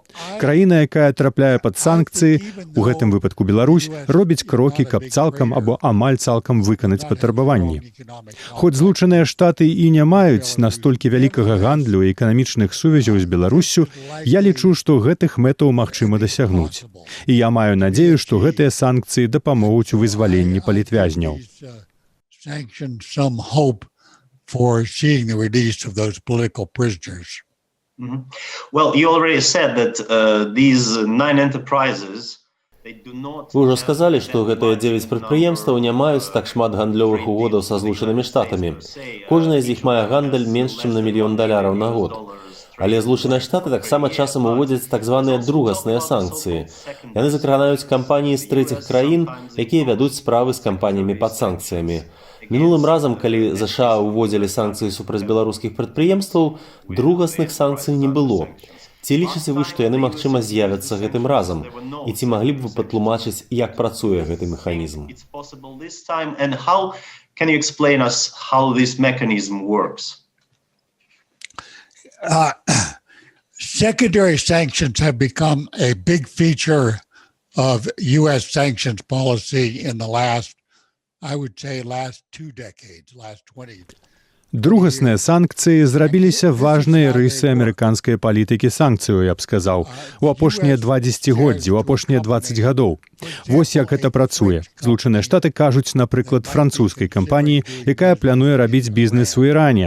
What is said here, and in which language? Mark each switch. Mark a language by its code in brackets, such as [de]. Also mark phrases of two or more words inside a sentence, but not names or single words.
[be] Краіна, якая трапляе пад санкцыі, у гэтым выпадку Беларусь, робіць крокі, каб цалкам або амаль цалкам выканаць патрабаванні. Хоць Злучаныя Штаты і не маюць настолькі вялікага гандлю і эканамічных сувязяў з Беларуссю, я лічу, што гэтых мэтаў магчыма дасягнуць. І я маю надзею, што гэтыя санкцыі дапамогуць у вызваленні палітвязняў. [en] Sanction some hope for seeing the release of those political prisoners. Well, you already said that these 9 enterprises [be] Вы ўжо сказалі, што гэтыя 9 прадпрыемстваў не маюць так шмат гандлёвых угодаў са Злучанымі Штатамі. Кожная з іх мае гандаль менш, чым на $1 мільён на год. Але Злучаныя Штаты таксама часам уводзяць так званыя другасныя санкцыі. Яны закранаюць кампаніі з трэціх краін, якія вядуць справы з кампаніямі пад санкцыямі. Мінулым разам, калі ЗША уводзілі санкцыі супраць беларускіх прадпрыемстваў, другасных санкцый не было. Ці лічыце вы, што яны, магчыма, з'явяцца гэтым разам? І ці маглі б вы патлумачыць, як працуе гэты механізм? [en] Secondary sanctions have become a big feature of U.S. sanctions policy in the last 2 decades, last 20. [be] Другасныя санкцыі зрабіліся важнай рысай амерыканскай палітыкі санкцыяў, я б сказаў, у апошнія 2 дзесяцігоддзі, у апошнія 20 гадоў. Вось як гэта працуе. Злучаныя Штаты кажуць, напрыклад, французскай кампаніі, якая плануе рабіць бізнес у Іране.